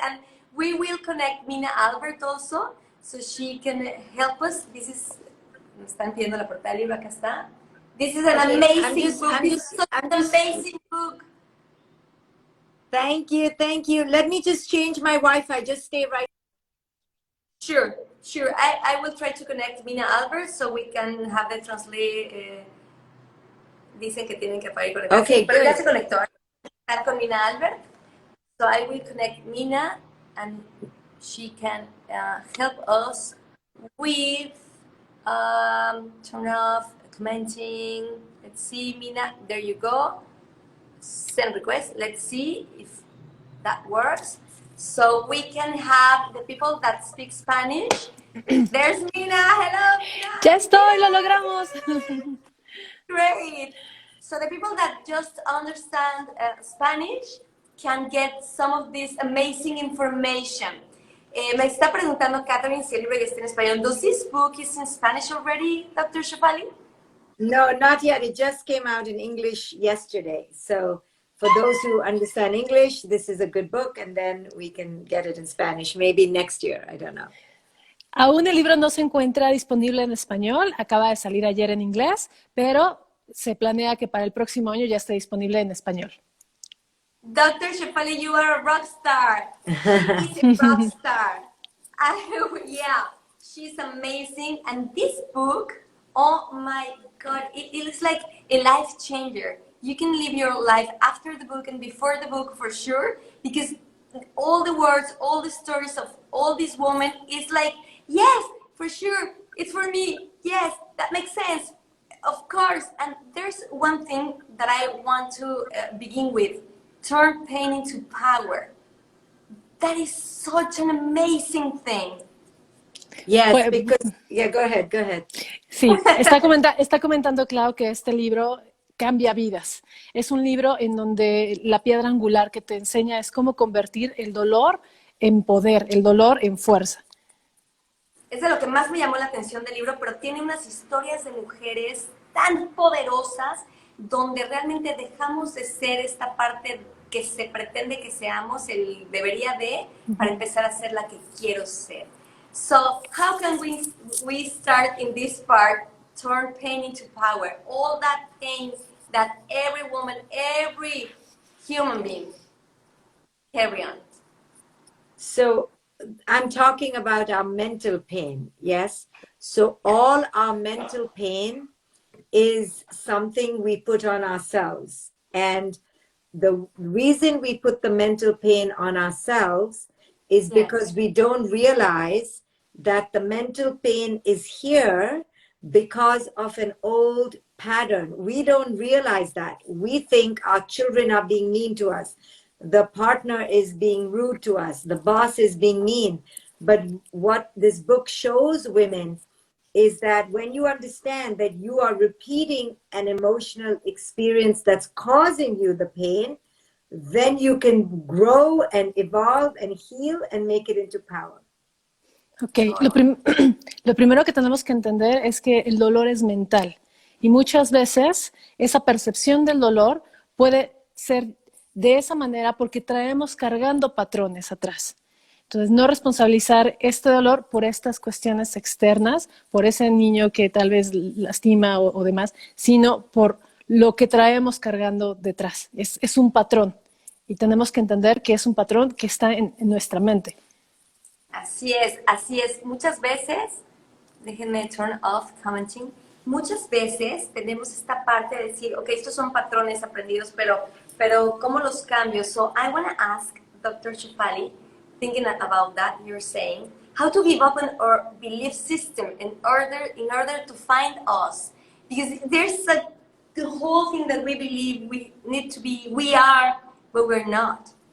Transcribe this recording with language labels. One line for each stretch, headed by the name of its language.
English: And we will connect Mina Albert also, so she can help us. This is,
Spanish: me están pidiendo la portada del libro, acá está.
English: This is an amazing book. This is such an amazing book. Thank you, thank you. Let me just change my Wi-Fi. Just stay right. Sure, sure. I will try to connect Mina Albert so we can have the translate.
Spanish: Dicen que tienen que parar y conectarse.
English: Okay,
Spanish: pero
English: good.
Spanish: Ya se conectó. Está con Mina Albert.
English: So I will connect Mina and she can help us with turn off commenting. Let's see, Mina, there you go. Send request. Let's see if that works. So we can have the people that speak Spanish. There's Mina. Hello, Mina.
Spanish: Ya estoy, lo logramos.
English: Great. So the people that just understand Spanish can get some of this amazing information.
Spanish: Me está preguntando Catherine si el libro ya está en español.
English: Does this book is in Spanish already, Dr. Shefali? No, not yet. It just came out in English yesterday. So for those who understand English, this is a good book, and then we can get it in Spanish, maybe next year. I don't know.
Spanish: Aún el libro no se encuentra disponible en español. Acaba de salir ayer en inglés, pero se planea que para el próximo año ya esté disponible en español.
English: Dr. Shefali, you are a rock star. She's a rock star. Yeah, she's amazing. And this book, oh my God, it is like a life changer. You can live your life after the book and before the book for sure, because all the words, all the stories of all these women is like, yes, for sure, it's for me. Yes, that makes sense. Of course. And there's one thing that I want to begin with. Turn pain into power. That is such an amazing thing. Yes, because, yeah, go ahead.
Spanish: Sí, está comentando Clau que este libro cambia vidas. Es un libro en donde la piedra angular que te enseña es cómo convertir el dolor en poder, el dolor en fuerza. Es de lo que más me llamó la atención del libro, pero tiene unas historias de mujeres tan poderosas donde realmente dejamos de ser esta parte que se pretende que seamos, el debería de, para empezar a ser la que quiero ser.
English: So, how can we start in this part, turn pain into power? All that pain that every woman, every human being carry on. So I'm talking about our mental pain, yes? So all our mental pain is something we put on ourselves. And the reason we put the mental pain on ourselves is because we don't realize that the mental pain is here because of an old pattern. We don't realize that. We think our children are being mean to us. The partner is being rude to us. The boss is being mean. But what this book shows women is that when you understand that you are repeating an emotional experience that's causing you the pain, then you can grow and evolve and heal and make it into power.
Spanish: Ok, lo primero que tenemos que entender es que el dolor es mental y muchas veces esa percepción del dolor puede ser de esa manera porque traemos cargando patrones atrás. Entonces, no responsabilizar este dolor por estas cuestiones externas, por ese niño que tal vez lastima o demás, sino por lo que traemos cargando detrás. Es un patrón y tenemos que entender que es un patrón que está en nuestra mente. Así es, así es. Muchas veces, déjenme
English: turn off commenting,
Spanish: muchas veces tenemos esta parte de decir, ok, estos son patrones aprendidos, pero ¿cómo los cambio?
English: So I want to ask Dr. Shefali, thinking about that, you're saying, how to give up on our belief system in order to find us. Because there's the whole thing that we believe we need to be, we are, but we're not.